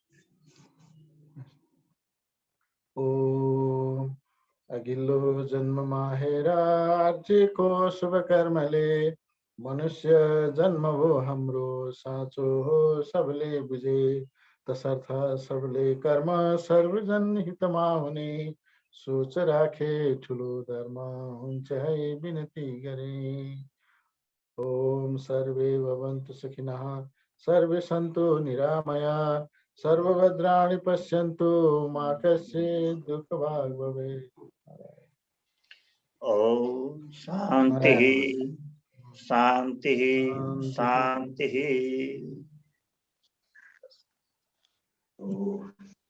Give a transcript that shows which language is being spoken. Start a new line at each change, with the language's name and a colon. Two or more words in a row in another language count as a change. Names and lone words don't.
Nepali: ओम अघिल्लो जन्ममा हेर आर्जेको शुभ कर्मले मनुष्य जन्म हो हाम्रो साँचो हो सबले बुझे। तसर्थ सबले कर्म सर्वजन हितमा हुने सोच राखे ठुलो धर्म हुन्छ है विनती गरे।
Sanskrit: ओम सर्वे भवन्तु सुखिनः सर्वे सन्तु निरामया सर्वभद्राणि पश्यन्तु मा कश्चित् दुःखभाग् भवेत्। ओम शांति शांति शांति।